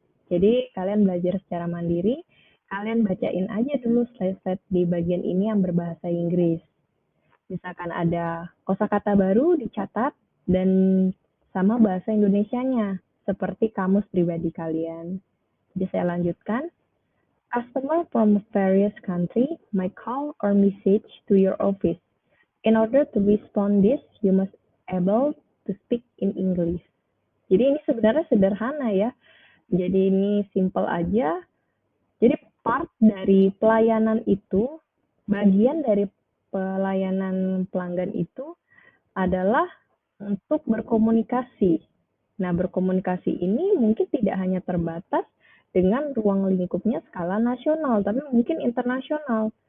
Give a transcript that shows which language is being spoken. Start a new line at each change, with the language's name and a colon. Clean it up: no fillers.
Indonesian: Jadi kalian belajar secara mandiri, kalian bacain aja dulu slide-slide di bagian ini yang berbahasa Inggris. Misalkan ada kosakata baru dicatat dan sama bahasa Indonesianya, seperti kamus pribadi kalian. Jadi saya lanjutkan.
English: Customer from various country might call or message to your office. In order to respond this, you must able to speak in English.
Indonesian: Jadi ini sebenarnya sederhana ya. Jadi ini simple aja. Jadi part dari pelayanan itu, bagian dari pelayanan pelanggan itu adalah untuk berkomunikasi. Nah, berkomunikasi ini mungkin tidak hanya terbatas dengan ruang lingkupnya skala nasional, tapi mungkin internasional.